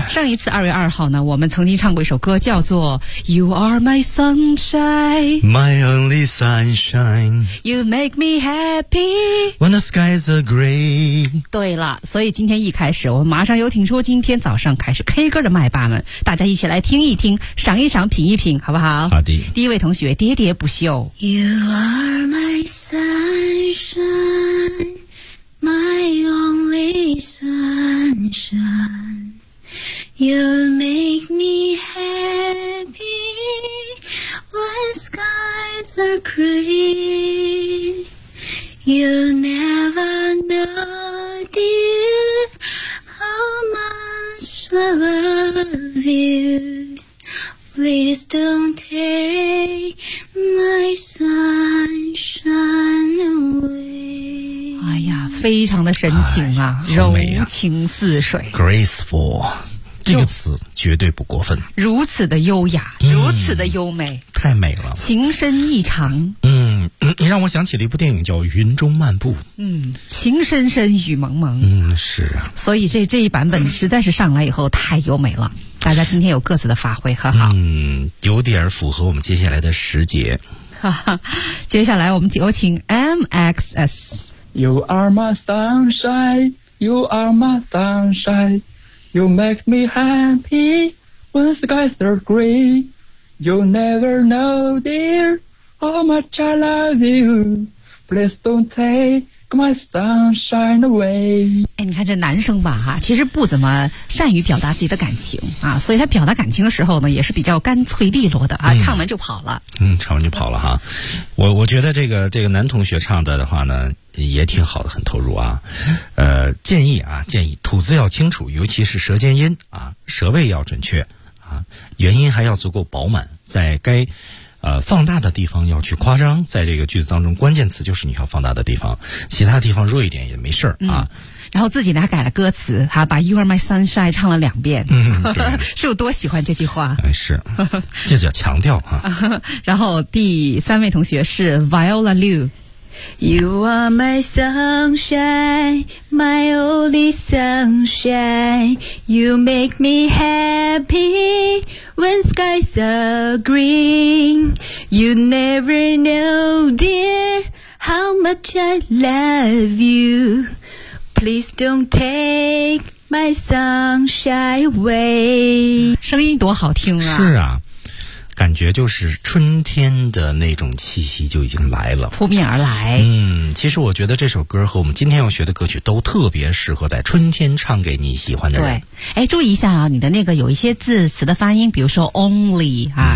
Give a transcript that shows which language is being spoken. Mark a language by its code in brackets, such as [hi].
[zh] 嗯、上一次2月2号呢我们曾经唱过一首歌叫做 [en] You are my sunshine My only sunshine You make me happy When the skies are gray。 [zh] 对了，所以今天一开始我们马上有请出今天早上开始 K 歌的麦霸们，大家一起来听一听，赏一赏，品一品，好不好？好的。第一位同学，喋喋不休。 [en] You are my sunshine, my only sunshine. You make me happy when skies are gray. You never know, dear, how much. I love you. Please don't take my sunshine away. [zh] 哎呀，非常的神情啊，柔情似水，graceful 这个词绝对不过分。如此的优雅，如此的优美，太美了，情深意长。嗯，你让我想起了一部电影叫《云中漫步》。嗯，情深深，雨蒙蒙。嗯，是啊。所以这一版本实在是上来以后太优美了，大家今天有各自的发挥，很好。嗯，有点符合我们接下来的时节。接下来我们有请 MXS。 [en] You are my sunshine, you are my sunshine, you make me happy when skies are gray. You never know, dear. How much I love you, please don't take my sunshine away. [zh] 哎，你看这男生吧，哈，其实不怎么善于表达自己的感情啊，所以他表达感情的时候呢，也是比较干脆利落的啊，嗯、唱完就跑了。嗯，唱完就跑了哈。我觉得这个男同学唱的话呢，也挺好的，很投入啊。建议啊，建议吐字要清楚，尤其是舌尖音啊，舌位要准确啊，元音还要足够饱满，在该。放大的地方要去夸张，在这个句子当中关键词就是你要放大的地方，其他地方弱一点也没事儿、啊嗯、然后自己呢改了歌词哈，把 [en] You are my sunshine [zh] 唱了两遍、嗯、是有多喜欢这句话、哎、是这叫强调哈、啊。然后第三位同学是 Viola Liu。 [en] You are my sunshine My only sunshine You make me happyWhen skies are green, you never know, dear, how much I love you. Please don't take my sunshine away. [zh] 声音多好听啊。是啊，感觉就是春天的那种气息就已经来了，扑面而来。嗯，其实我觉得这首歌和我们今天要学的歌曲都特别适合在春天唱给你喜欢的人。对，哎，注意一下啊，你的那个有一些字词的发音，比如说 only 啊，